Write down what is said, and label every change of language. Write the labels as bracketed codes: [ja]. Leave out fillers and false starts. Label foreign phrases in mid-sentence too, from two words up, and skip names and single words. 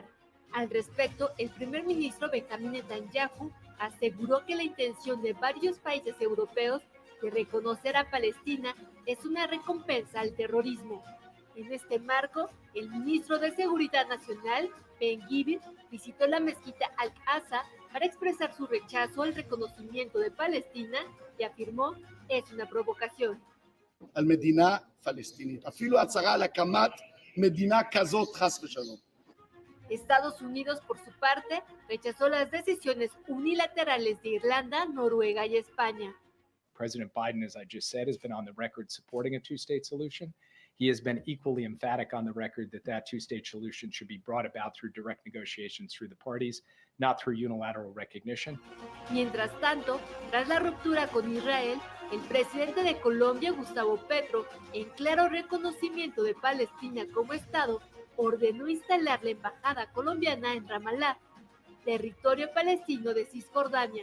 [es] Al respecto, el primer ministro Benjamin Netanyahu aseguró que la intención de varios países europeos de reconocer a Palestina es una recompensa al terrorismo. En este marco, el ministro de Seguridad Nacional, Ben-Gvir, visitó la mezquita Al-Aqsa para expresar su rechazo al reconocimiento de Palestina y afirmó es una provocación. [he] המדינה פלסטינית, אפילו הצהרה על הקמת מדינה כזאת חס ושלום. [es] Estados Unidos, por su parte, rechazó las decisiones unilaterales de Irlanda, Noruega y España. [en] President Biden, as I just said, has been on the record supporting a two-state solution. He has been equally emphatic on the record that that two-state solution should be brought about through direct negotiations through the parties, not through unilateral recognition. [es] Mientras tanto, tras la ruptura con Israel, el presidente de Colombia, Gustavo Petro, en claro reconocimiento de Palestina como Estado, ordenó instalar la embajada colombiana en Ramallah, territorio palestino de Cisjordania.